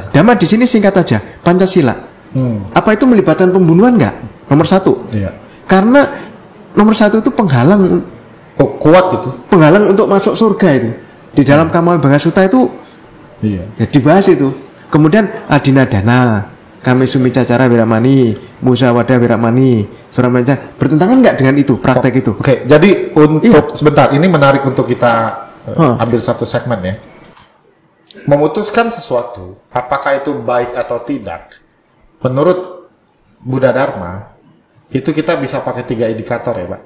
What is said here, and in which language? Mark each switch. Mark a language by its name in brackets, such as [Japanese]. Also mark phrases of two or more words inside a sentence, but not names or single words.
[Indonesian] Dhamma di sini singkat aja, Pancasila. Apa itu melibatkan pembunuhan enggak? Nomor 1. Iya. Karena nomor 1 itu penghalang Kuat itu. untuk masuk surga itu. Di dalam Kama Bhaga Sutta itu Iya. ya dibahas itu. Kemudian [Pali] adinadana, kami sumica cara wiramani, musawada wiramani, suramanja, [Indonesian] bertentangan nggak dengan itu, praktek itu? Oke, jadi untuk sebentar, ini menarik untuk kita ambil satu segmen ya. Memutuskan sesuatu, apakah itu baik atau tidak, menurut Buddha Dharma, itu kita bisa pakai 3 indikator ya Pak.